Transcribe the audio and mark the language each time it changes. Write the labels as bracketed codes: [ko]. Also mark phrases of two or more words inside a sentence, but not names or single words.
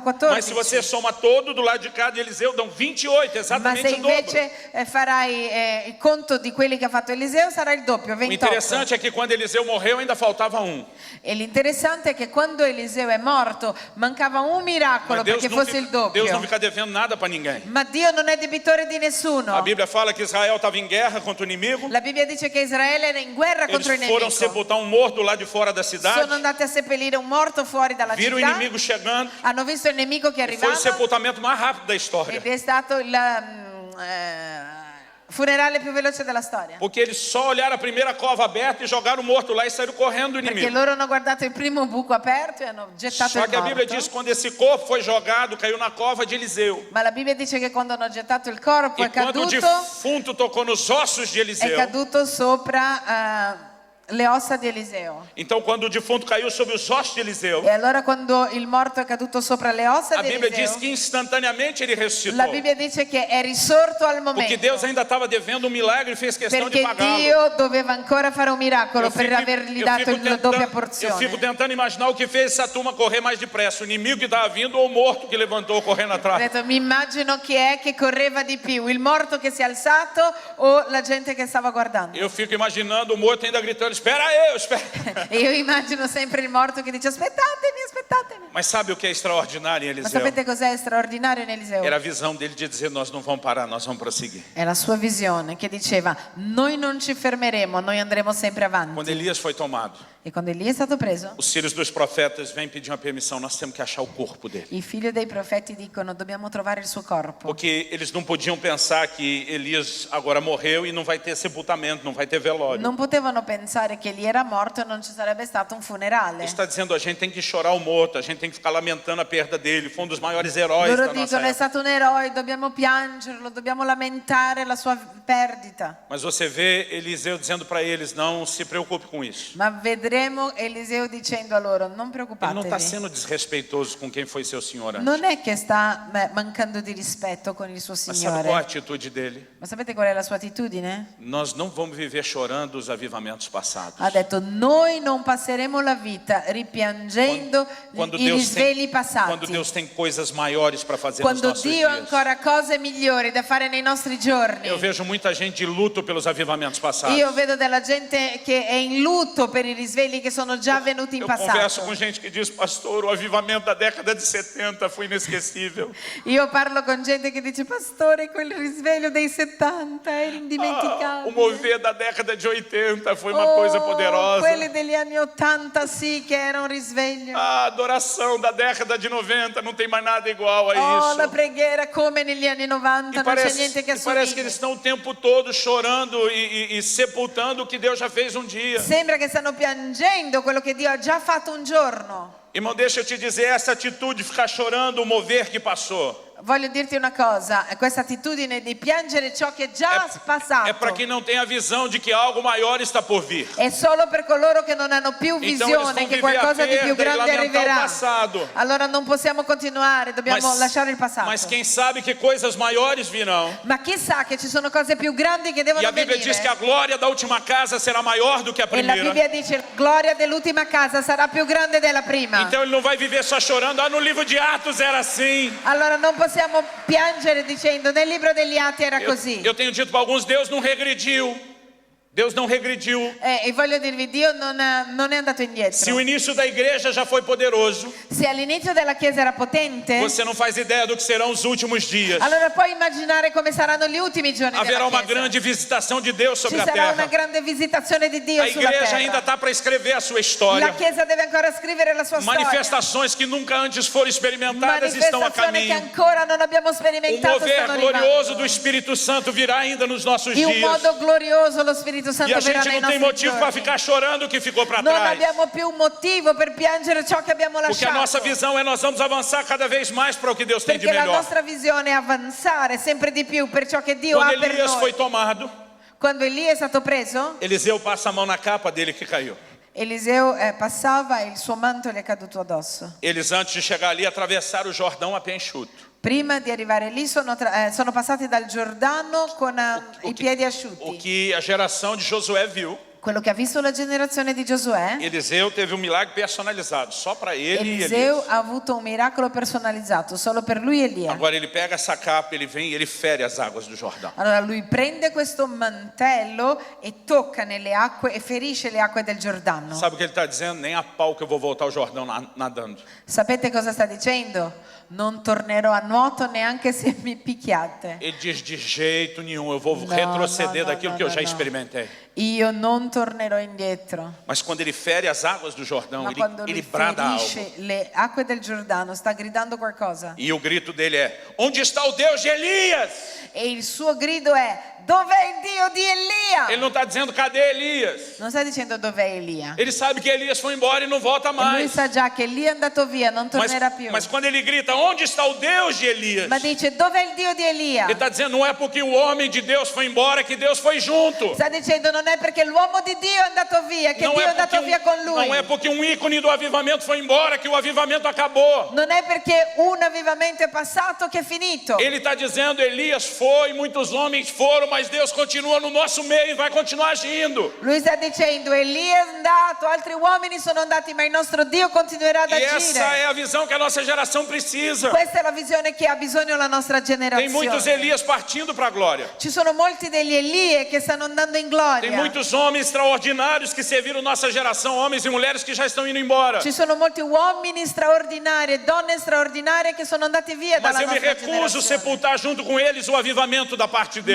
[pt] Mas 14. se você soma todo do lado de cá de Eliseu, dão 28, [it] Ma [pt] exatamente se o dobro. [it] invece farai il conto di quelli che ha fatto Eliseo, sarà il doppio, [pt] O 28. interessante é que quando Eliseu morreu, ainda faltava um. [it] E l'interessante è che quando Eliseo è morto, mancava un miracolo [pt] Mas Deus [it] perché [pt] não, [it] fosse il [pt] fica, Deus não [it] doppio. [pt] fica devendo nada para ninguém. [it] Ma Dio non è debitore di nessuno. [pt] A Bíblia fala que Israel estava em guerra contra o inimigo. [it] La Bibbia dice che Israele era in guerra contro il [pt] Eles foram [it] nemico. [pt] sepultar um morto lá de fora da cidade. [it] Sono andati a seppellire un morto fuori dalla [pt] Viram o [it] città. [pt] inimigo chegando. [it] Hanno visto il nemico che [pt] Foi o [it] arrivava [pt] sepultamento mais rápido da história. [it] ed è stato il funerale più veloce della storia. [pt] Porque eles só olharam a primeira cova aberta e jogaram o morto lá e saíram correndo do [it] Perché [pt] inimigo. [it] loro hanno guardato il primo buco aperto e hanno gettato [pt] Só [it] il [pt] que a Bíblia [it] morto. [pt] diz que quando esse corpo foi jogado, caiu na cova de Eliseu. [it] Ma la Bibbia dice che quando hanno gettato il corpo [pt] E quando o defunto tocou nos ossos de [it] è [pt] Eliseu, [it] caduto sopra le ossa di Eliseo. [pt] então quando o defunto caiu sobre os ossos de Eliseu, [it] E allora quando il morto è caduto sopra le ossa [pt] a [it] di [pt] Bíblia diz [it] Eliseo, [pt] que instantaneamente ele ressuscitou. [it] la Bibbia dice che è risorto al [pt] Porque [it] momento. [pt] Deus ainda estava devendo um milagre e fez questão de [it] Perché [pt] pagá-lo. [it] Dio doveva ancora fare un miracolo [pt] Eu [it] per avergli dato la doppia [pt] eu fico [it] porzione. [pt] tentando imaginar o que fez essa turma correr mais depressa, o inimigo que estava vindo ou o morto que levantou correndo [it] Ho [pt] atrás. [it] detto, mi immagino chi è che correva di più, il morto che si è alzato o la gente che stava guardando. [pt] Eu fico imaginando o morto ainda gritando, espera eu, espera. [it] E io immagino sempre il morto che dice: aspettatemi, aspettatemi. [pt] Mas sabe o que é extraordinário em [it] Ma [pt] Eliseu? [it] sapete cos'è straordinario in Eliseo? [pt] Era a visão dele de dizer, nós não vamos parar, nós vamos prosseguir. [it] È la sua visione che diceva: noi non ci fermeremo, noi andremo sempre [pt] Quando [it] avanti. [pt] Elias foi tomado, [it] E quando Elia è stato preso, [pt] os filhos dos profetas vêm pedir uma permissão, nós temos que achar o corpo dele. [it] i figli dei profeti dicono: dobbiamo trovare il suo corpo. [pt] Porque eles não podiam pensar que Elias agora morreu e não vai ter sepultamento, não vai ter velório. [it] Non potevano pensare che Elia era morto e non ci sarebbe stato un funerale. [pt] Ele está dizendo, a gente tem que chorar o morto, a gente tem que ficar lamentando a perda dele, foi um dos maiores heróis [it] Loro [pt] da nossa [it] dicono: è [pt] época. [it] stato un eroe, dobbiamo piangerlo, dobbiamo lamentare la sua perdita. [pt] Mas você vê Eliseu dizendo para eles, não se preocupe com isso. [it] Ma vedremo Eliseo dicendo a loro: non [pt] Ele não está [it] preoccupatevi. [pt] sendo desrespeitoso com quem foi seu senhor antes. [it] Non è che sta mancando di rispetto con il suo [pt] Mas sabe qual a [it] Signore. [pt] atitude dele? [it] Ma sapete qual è la sua attitudine? [pt] Nós não vamos viver chorando os avivamentos passados. [it] Ha detto: noi non passeremo la vita ripiangendo i risvegli [pt] quando [it] passati. [pt] Deus tem coisas maiores para fazer nos [it] Quando [pt] nossos [it] Dio ha [pt] dias. [it] ancora cose migliori da fare nei nostri giorni. [pt] Eu vejo muita gente de luto pelos avivamentos passados. [it] Io vedo della gente che è in lutto per i risvegli che sono già venuti in [pt] Eu converso com [it] passato. [pt] gente que diz, pastor, o avivamento da década de 70 foi inesquecível. [it] Io parlo con gente che dice: pastore, quel risveglio dei 70 era [pt] O [it] indimenticabile. [pt] mover da década de 80 foi uma coisa poderosa. [it] Quelli degli anni 80 sì che era un risveglio. [pt] A adoração da década de 90 não tem mais nada igual a [it] Oh, la [pt] isso. [it] preghiera come negli anni 90, [pt] E [it] non c'è niente che [pt] parece que eles [it] assomiglia. [pt] estão o tempo todo chorando e sepultando o que Deus já fez um dia. [it] Sembra che stanno piangendo quello che Dio ha già fatto un giorno. [pt] Irmão, deixa eu te dizer, essa atitude de ficar chorando o mover que passou [it] Voglio dirti una cosa, questa attitudine di piangere ciò che è già passato [pt] é para quem não tem a visão de que algo maior está por vir. [it] è solo per coloro che non hanno più [pt] Então eles [it] visione [pt] vão [it] che [pt] viver a [it] qualcosa di più [pt] perda e [it] grande [pt] lamentar o [it] arriverà. [pt] passado. [it] Allora non possiamo continuare, dobbiamo lasciare il passato. [pt] Mas quem sabe que coisas maiores virão. [it] Ma chissà che ci sono cose più grandi che [pt] E [it] devono [pt] a Bíblia diz que a [it] venire. [pt] glória da última casa será maior do que a [it] E la [pt] primeira. [it] Bibbia dice la gloria dell'ultima casa sarà più grande della prima. [pt] Então ele não vai viver só chorando. Ah, no livro de Atos era assim. [it] Allora non possiamo piangere dicendo nel libro degli Atti era così. [pt] Eu tenho dito para alguns, Deus não regrediu. Deus não regrediu. [it] E voglio dirvi, Dio non è andato [pt] Se o [it] indietro. [pt] início da igreja já foi poderoso, [it] Se all'inizio della Chiesa era potente, [pt] você não faz ideia do que serão os últimos dias. [it] allora puoi immaginare come saranno gli ultimi giorni [pt] Haverá [it] della [pt] uma [it] Chiesa. [pt] grande visitação de Deus [it] Ci [pt] sobre a [it] sarà una [pt] terra. [it] grande visitazione di Dio [pt] A [it] sulla [pt] igreja ainda [it] terra. [pt] está para escrever a sua [it] La [pt] história. [it] Chiesa deve ancora scrivere la sua storia. [pt] Manifestações que nunca antes foram experimentadas estão a [it] Manifestazioni che [pt] caminho. [it] ancora non abbiamo [pt] O [it] sperimentato [pt] mover [it] stanno [pt] glorioso [it] arrivando. [pt] do Espírito Santo virá ainda nos nossos [it] In un [pt] dias. [it] modo glorioso lo Spirito [pt] E [it] Santo [pt] a [it] verrà [pt] gente [it] nei [pt] não tem [it] nostri [pt] motivo para [it] giorni. [pt] ficar chorando o que ficou para [it] Non [pt] trás. [it] abbiamo più motivo per piangere ciò che abbiamo [pt] Porque a nossa [it] lasciato. [pt] visão é nós vamos avançar cada vez mais para o que Deus tem de [it] Perché la [pt] melhor. [it] nostra visione è avanzare sempre di più per ciò che Dio [pt] Quando [it] ha per [pt] Elias foi [it] noi. [pt] tomado, [it] Quando Elia è stato preso, [pt] Eliseu passa a mão na capa dele que caiu. [it] Eliseo passava e il suo manto gli è caduto addosso. [pt] Eles, antes de chegar ali, atravessaram o Jordão a pé enxuto. [it] Prima di arrivare lì sono passati dal Giordano con i piedi [pt] O [it] asciutti. [pt] que a geração de Josué viu, [it] Quello che ha visto la generazione di Giosuè, [pt] Eliseu teve um milagre personalizado, só para ele e [it] Eliseo [pt] Elias. [it] ha avuto un miracolo personalizzato solo per lui e Elia. [pt] Agora ele pega essa capa, ele vem e ele fere as águas do Jordão. [it] Allora lui prende questo mantello e tocca nelle acque e ferisce le acque del Giordano. [pt] Sabe o que ele está dizendo? Nem a pau que eu vou voltar ao Jordão nadando. [it] Sapete cosa sta dicendo? Non tornerò a nuoto neanche se mi picchiate. [pt] Ele diz, de jeito nenhum, eu vou Não, retroceder não, daquilo não, que eu não, já não. experimentei. [it] Io non tornerò indietro. [pt] Mas quando ele fere as águas do Jordão, [it] Ma quando [pt] ele [it] lui [pt] brada algo. [it] ferisce le acque del Giordano sta gridando qualcosa. [pt] E o grito dele é: onde está o Deus de Elias? [it] E il suo grido è: dov'è il Dio di Elia? [pt] Ele não está dizendo cadê Elias. [it] Non sta dicendo dov'è Elia. [pt] Ele sabe que Elias foi embora e não volta [it] E lui [pt] mais. [it] sa già che Elia è andato via, non tornerà più. [pt] Mas quando ele grita: onde está o Deus de Elias? [it] Ma dice: dov'è il Dio di Elia? [pt] Ele está dizendo: não é porque o homem de Deus foi embora que Deus foi junto. [it] Sta dicendo non è perché l'uomo di Dio è andato via che Dio è andato via con lui. [pt] não é porque um ícone do avivamento foi embora que o avivamento acabou. [it] Non è perché un avvivamento è passato che è finito. [pt] Ele está dizendo: Elias foi, muitos homens foram, mas Deus continua no nosso meio e vai continuar agindo. [it] Lui sta dicendo: Elia è andato, altri uomini sono andati, ma il nostro Dio continuerà ad [pt] E essa [it] agire. [pt] é a visão que a nossa geração precisa. [it] Questa è la visione che ha bisogno la nostra [pt] Tem muitos [it] generazione. [pt] Elias partindo para a glória. [it] Ci sono molti degli Elie che stanno andando in [pt] Tem [it] gloria. [pt] muitos homens extraordinários que serviram nossa geração, homens e mulheres que já estão indo embora. [it] Ci sono molti uomini straordinari e donne straordinarie che sono andati via [pt] Mas [it] dalla [pt] eu me [it] nostra [pt] recuso a [it] generazione. [pt] sepultar junto com eles o avivamento da parte de Deus.